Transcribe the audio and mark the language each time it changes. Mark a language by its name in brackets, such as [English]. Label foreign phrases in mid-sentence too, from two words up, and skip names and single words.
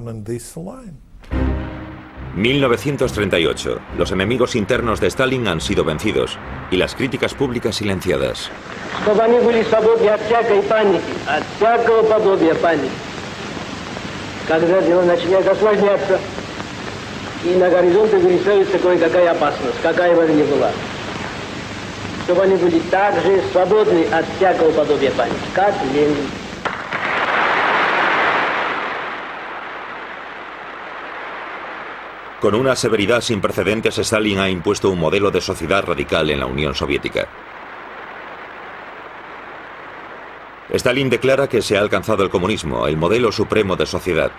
[Spanish] 1938. Los enemigos internos de Stalin han sido vencidos y las críticas públicas silenciadas. [Russian] Чтобы они были свободны от всякой паники, от всякого подобия паники. Когда дело начинает осложняться, и на горизонте вырисовывается кое-какая опасность, какая бы она ни была. Чтобы они были также свободны от всякого подобия паники, как Ленин. [Spanish] Con una severidad sin precedentes, Stalin ha impuesto un modelo de sociedad radical en la Unión Soviética. Stalin declara que se ha alcanzado el comunismo, el modelo supremo de sociedad.